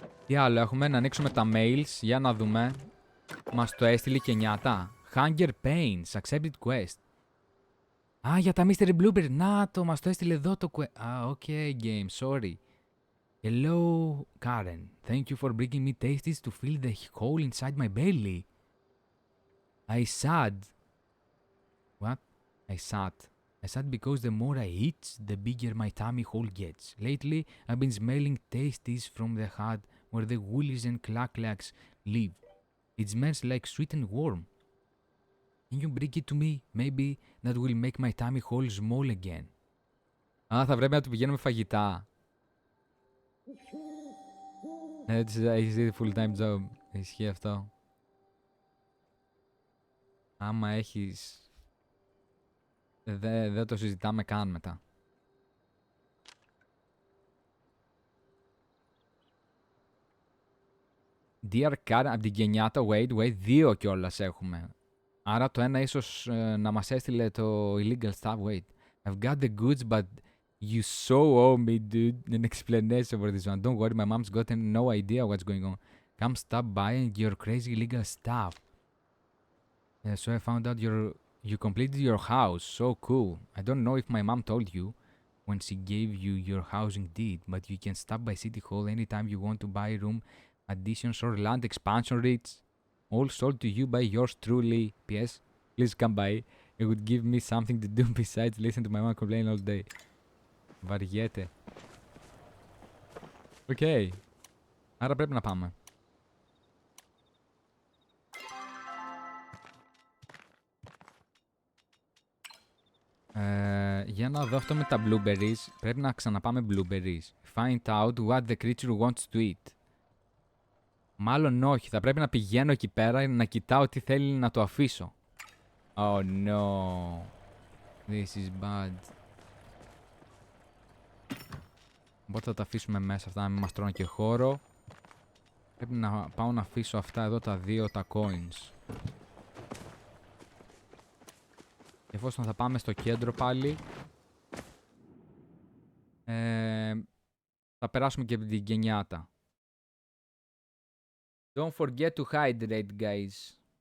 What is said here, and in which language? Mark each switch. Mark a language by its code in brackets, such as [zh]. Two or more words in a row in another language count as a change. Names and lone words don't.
[el] Τι άλλο έχουμε, να ανοίξουμε τα mails για να δούμε. Μας το έστειλε και νιάτα. [en] Hunger Pains, accepted quest. [el] Α, για τα Mystery Blooper. Να το, μας το έστειλε εδώ το quest. Α, [en] okay, game, sorry. Hello, Karen. Thank you for bringing me tasties to fill the hole inside my belly. I sad. What? I sad because the more I eat, the bigger my tummy hole gets. Lately, I've been smelling tasties from the hut where the woolies and clacks live. It smells like sweet and warm. Can you bring it to me? Maybe that will make my tummy hole small again. [el] Α, θα πρέπει να του πηγαίνουμε φαγητά. Έχεις δει [en] full time job. [el] Ισχύει αυτό. Άμα έχεις... Δεν το συζητάμε καν μετά. [en] Dear Karen, [el] από την γενιάτα, wait, 2 κιόλας έχουμε. Άρα το ένα ίσως να μας έστειλε το [en] illegal stuff, [el] wait. [en] I've got the goods, but you so owe me, dude, an explanation for this one. Don't worry, my mom's got no idea what's going on. Come stop by and your crazy illegal stuff. Yeah, so I found out you completed your house. So cool. I don't know if my mom told you when she gave you your housing deed, but you can stop by City Hall anytime you want to buy room additions or land expansion rates. All sold to you by yours truly. P.S. Please come by. It would give me something to do besides listen to my mom complain all day. [el] Βαριέται. Οκ. Άρα πρέπει να πάμε. Για να δω αυτό με τα blueberries. Πρέπει να ξαναπάμε blueberries. [en] Find out what the creature wants to eat. [el] Μάλλον όχι. Θα πρέπει να πηγαίνω εκεί πέρα να κοιτάω τι θέλει να το αφήσω. [en] Oh no. This is bad. [el] Οπότε θα τα αφήσουμε μέσα αυτά να μην μας τρώνε και χώρο. Πρέπει να πάω να αφήσω αυτά εδώ τα 2 τα coins. Εφόσον θα πάμε στο κέντρο πάλι. Θα περάσουμε και από την γενιάτα. [en] Don't forget to hydrate, guys.